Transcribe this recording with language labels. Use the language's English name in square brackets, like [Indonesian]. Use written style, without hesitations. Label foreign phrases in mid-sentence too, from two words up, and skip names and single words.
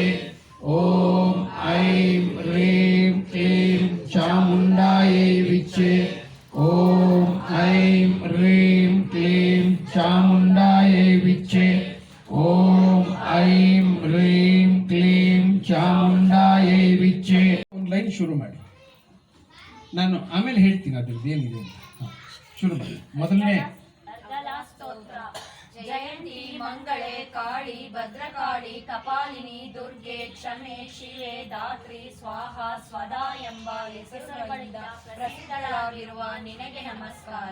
[Sanskrit] ॐ ऐं ह्रीं क्लीं चामुण्डायै विच्चे। ॐ ऐं ह्रीं क्लीं चामुण्डायै विच्चे। ॐ ऐं ह्रीं क्लीं ಚಾಮುಂಡಾಯೈ ವಿಚ್ಚೆ. [Kannada] ಒಂದು ಲೈನ್ ಶುರು ಮಾಡಿ, ನಾನು ಆಮೇಲೆ ಹೇಳ್ತೀನಿ ಅದ್ರದ್ದು ಏನಿದೆ ಅಂತ. ಶುರು ಮಾಡಿ. ಮೊದಲನೇ [Sanskrit] ಜಯಂತಿ ಮಂಗಳೇ ಕಾಳಿ ಭದ್ರಕಾಳಿ ಕಪಾಲಿನಿ ದುರ್ಗೆ ಕ್ಷಮೆ ಶಿವೆ ಧಾತ್ರಿ ಸ್ವಾಹ ಸ್ವದಾ [Kannada] ಎಂಬ ಹೆಸರುಗಳಿಂದ ಪ್ರಸಿದ್ಧಳಾಗಿರುವ ನಿನಗೆ ನಮಸ್ಕಾರ.